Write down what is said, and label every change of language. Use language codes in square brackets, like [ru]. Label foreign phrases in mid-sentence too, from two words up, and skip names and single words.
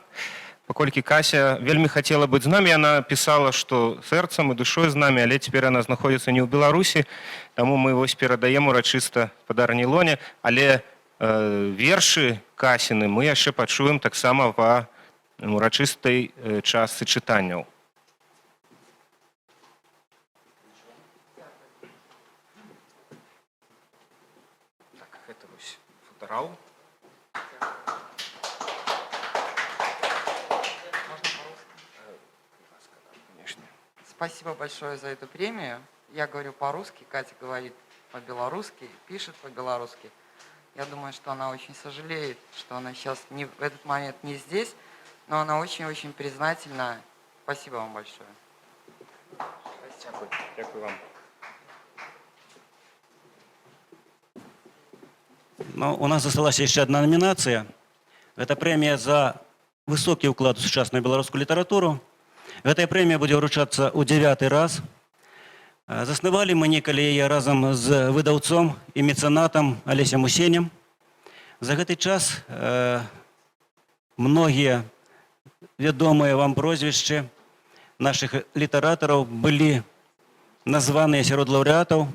[be] Паколькі Кася вельмі хацела быць з намі, яна пісала, што сэрцам і душой з намі, але цяпер яна знаходзіцца не ў Беларусі, таму мы вось перадаем урачыста спадарні Ілоне, але вершы Касіны мы яшчэ пачуем таксама па урачыстай частцы чытанняў. Так, гэта вось футарал. [ru] Спасибо большое за эту премию. Я говорю по-русски, Катя говорит по-белорусски, пишет по-белорусски. Я думаю, что она очень сожалеет, что она сейчас в этот момент не здесь, но она очень-очень признательна. Спасибо вам большое. [uk] Дякую вам. [ru] Ну, у нас засталась еще одна номинация. Это премия за высокий уклад в сучасную белорусскую литературу. [be] Гэтая прэмія будзе ўручацца ў 9-й раз. Заснавалі мы некалі яе разам з выдаўцом і мецэнатам Алесем Усенем. За гэты час многія вядомыя вам прозвішчы нашых літаратараў былі названыя сярод лаўрэатаў.